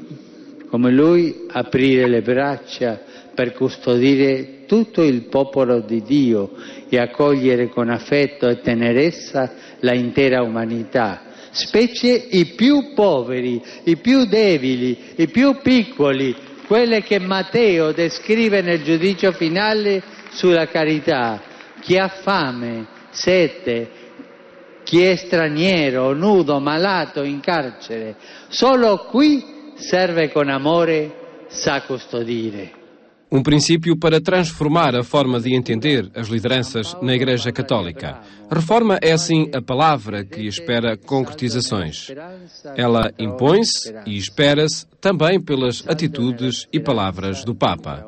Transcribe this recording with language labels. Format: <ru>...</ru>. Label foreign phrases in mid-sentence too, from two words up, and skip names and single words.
<it>aprire le braccia per custodire tutto il popolo di Dio e accogliere con affetto e tenerezza la intera umanità, specie i più poveri, i più deboli, i più piccoli, quelle che Matteo descrive nel giudizio finale sulla carità. Chi ha fame, sete, chi è straniero, nudo, malato, in carcere, solo qui serve con amore, sa custodire.</it> <pt>Um princípio para transformar a forma de entender as lideranças na Igreja Católica. Reforma é, assim, a palavra que espera concretizações. Ela impõe-se e espera-se também pelas atitudes e palavras do Papa.</pt>